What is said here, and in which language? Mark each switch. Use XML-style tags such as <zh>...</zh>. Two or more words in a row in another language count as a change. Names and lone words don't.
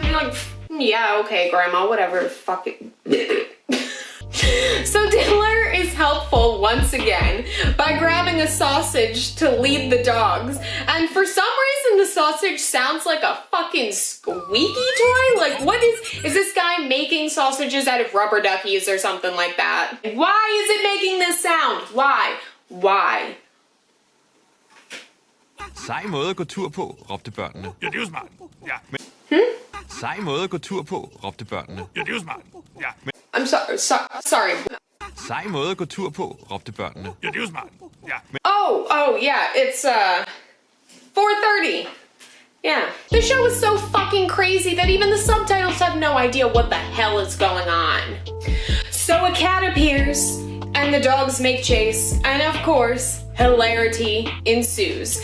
<en>Like, yeah, okay, Grandma, whatever, fuck it. So Diller is helpful once again by grabbing a sausage to lead the dogs. And for some reason, the sausage sounds like a fucking squeaky toy. Like, what is this guy making sausages out of rubber duckies or something like that? Why is it making this sound? Why?</en> <da>Sej måde at gå tur på, råbte børnene. Ja, det er jo smart. Ja. Sej måde at gå tur på, råbte børnene. Ja, det er jo smart. Ja.</da> <en>I'm sorry.</en> <da>Sej måde at gå tur på, råbte børnene. Ja, det er jo smart. Ja.</da> <en>Oh yeah, it's 4:30. Yeah. The show is so fucking crazy that even the subtitles have no idea what the hell is going on. So a cat appears, and the dogs make chase, and of course, hilarity ensues.</en>